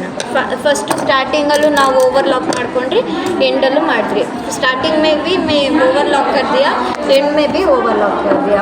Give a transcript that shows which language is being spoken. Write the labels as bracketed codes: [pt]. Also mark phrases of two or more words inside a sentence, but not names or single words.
[kn] ಫಸ್ಟು ಸ್ಟಾರ್ಟಿಂಗಲ್ಲೂ ನಾವು [en] over lock [kn] ಮಾಡ್ಕೊಂಡ್ರಿ, ಎಂಡಲ್ಲೂ ಮಾಡಿದ್ರಿ. [hi] स्टार्टिंग में भी मैं [en] over lock [hi] कर दिया, एंड में भी [en] over lock [hi] कर दिया.